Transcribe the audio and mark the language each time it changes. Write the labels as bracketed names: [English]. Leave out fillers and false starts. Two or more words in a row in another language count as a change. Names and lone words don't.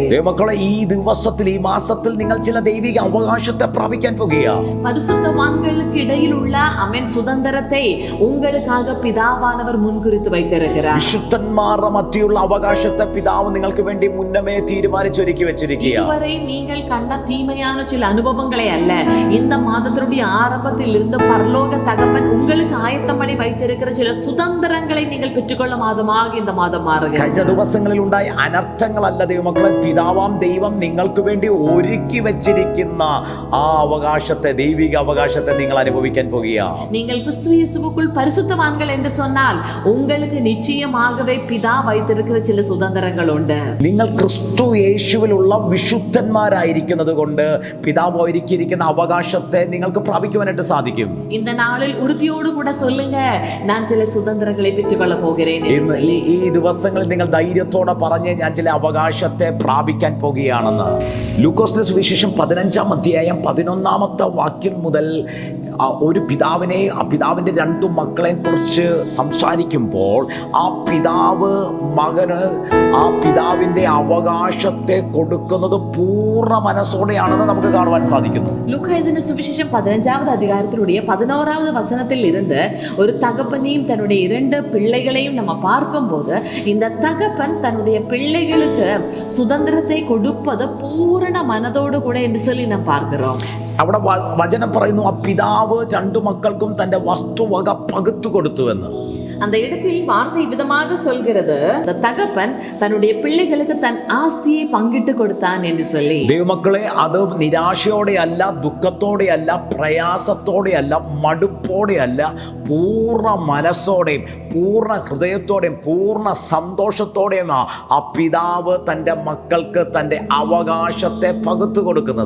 [Malayalam] ദൈവമക്കളെ, ഈ ദിവസത്തിൽ ഈ മാസത്തിൽ നിങ്ങൾ ചില ദൈവിക അവകാശത്തെ പ്രാപിക്കാൻ പോകുകയാണ്. [Tamil] பரிசுத்தவான்களுக்கு இடையில் உள்ள சுதந்திரத்தை உங்களுக்காக பிதாவானவர் முன்குறித்து வைத்திருக்கிறார். [Malayalam] വിശുദ്ധന്മാരുടെ മധ്യയുള്ള അവകാശത്തെ പിതാവ് നിങ്ങൾക്ക് വേണ്ടി മുന്നമേ തീരുമാനിച്ചൊരുക്കി വെച്ചിരിക്കുകയാണ്. [Tamil] இதுவரை நீங்கள் கண்ட தீமையான சில அனுபவங்களை அல்ல, இந்த மாதத்தினுடைய ஆரம்பத்தில் இருந்து பரலோக தகப்பன் உங்களுக்கு ஆயத்தம் பண்ணி வைத்திருக்கிற சில சுதந்திரங்களை நீங்கள் பெற்றுக்கொள்ள மாதமாக இந்த மாதம் മാറുകയാണ്. [Malayalam] കഴിഞ്ഞ ദിവസങ്ങളിൽ ഉണ്ടായ അനർത്ഥങ്ങളല്ല ദൈവമക്കളെ, പിതാവാം ദൈവം നിങ്ങൾക്ക് വേണ്ടി ഒരുക്കി വെച്ചിരിക്കുന്ന ആ അവകാശത്തെ, ദൈവിക അവകാശത്തെ നിങ്ങൾ അനുഭവിക്കാൻ പോകുകയാണ്. [Tamil] நீங்கள் கிறிஸ்து இயேசுவுக்குள் பரிசுத்தவான்கள் என்று சொன்னால் உங்களுக்கு நிச்சயமாகவே பிதா வைத்திருக்கிற சில சுதந்திரங்கள் உண்டு. [Malayalam] നിങ്ങൾ ക്രിസ്തു യേശുവിലുള്ള വിശുദ്ധന്മാരായിരിക്കുന്നത് കൊണ്ട് പിതാവ് ഒരുക്കിയിരിക്കുന്ന അവകാശത്തെ നിങ്ങൾക്ക് പ്രാപിക്കുവാനായിട്ട് സാധിക്കും. [Tamil] இந்த நாளில் உறுதியோடு கூட சொல்லுங்க, நான் சில சுதந்திரங்களை பெற்றுக்கொள்ள போகிறேன். [Malayalam] ഈ ദിവസങ്ങളിൽ നിങ്ങൾ ധൈര്യത്തോടെ പറഞ്ഞ് ഞാൻ ചില അവകാശത്തെ പ്രാപിക്കാൻ പോകുകയാണെന്ന്. ലൂക്കോസിന്റെ സുവിശേഷം 15-ാം അധ്യായം 11-ാമത്തെ വാക്യം മുതൽ ഒരു പിതാവിനെ, ആ പിതാവിൻ്റെ 2 മക്കളെയും കുറിച്ച് സംസാരിക്കുമ്പോൾ ആ പിതാവ് മകന് ആ പിതാവിൻ്റെ അവകാശത്തെ കൊടുക്കുന്നത് പൂർണ്ണ മനസ്സോടെയാണെന്ന് നമുക്ക് കാണുവാൻ സാധിക്കുന്നു. [Tamil] லூக்கா எழுதின சுவிசேஷம் 15வது அதிகாரத்தினுடைய 11வது வசனத்தில் இருந்து ஒரு தகப்பனையும் தன்னுடைய 2 பிள்ளைகளையும் நம்ம பார்க்கும்போது இந்த தகப்பன் தன்னுடைய பிள்ளைகளுக்கு சுதந்திரத்தை கொடுப்பது பூரண மனதோடு கூட என்று சொல்லி நாம் பார்க்கிறோம். [Malayalam] അവിടെ വചനം പറയുന്നു, ആ പിതാവ് 2 മക്കൾക്കും തന്റെ വസ്തുവക പകുത്തു കൊടുത്തുവെന്ന്. [Tamil] அந்த இடத்தில் வார்த்தை விதமாக சொல்கிறது, அந்த தகப்பன் தன்னுடைய பிள்ளைகளுக்கு தன் ஆஸ்தியை பங்கிட்டு கொடுத்தான் என்று சொல்லி. [Malayalam] ദൈവമക്കളെ, അത് നിരാശയോടെയല്ല, ദുഃഖത്തോടെയല്ല, പ്രയാസത്തോടെയല്ല, മടുപ്പോടെയല്ല, പൂർണ്ണ മനസ്സോടെയും പൂർണ്ണ ഹൃദയത്തോടെയും പൂർണ്ണ സന്തോഷത്തോടെയും ആ പിതാവ് തൻ്റെ മക്കൾക്ക് തൻ്റെ അവകാശത്തെ പകുത്തു കൊടുക്കുന്നത്.